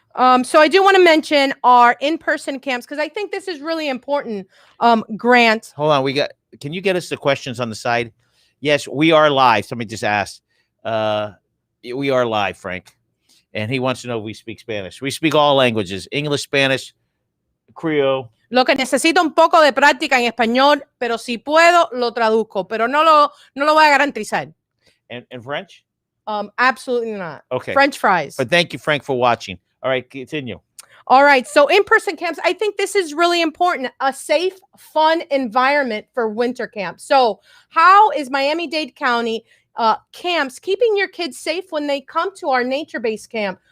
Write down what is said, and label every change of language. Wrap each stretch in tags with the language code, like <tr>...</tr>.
<en>So I do want to mention our in-person camps because I think this is really important. Grant. Hold on. Can you get us the questions on the side? Yes, we are live. Somebody just asked. We are live, Frank. And he wants to know if we speak Spanish. We speak all languages. English, Spanish, Creole.</en> <es>Lo que necesito un poco de práctica en español, pero si puedo, lo traduzco, pero no lo voy a garantizar.</es> <en>And French? Absolutely not. Okay. French fries. But thank you, Frank, for watching. All right, continue. All right. So in-person camps, I think this is really important. A safe, fun environment for winter camp. So how is Miami-Dade County camps keeping your kids safe when they come to our nature-based camp?</en>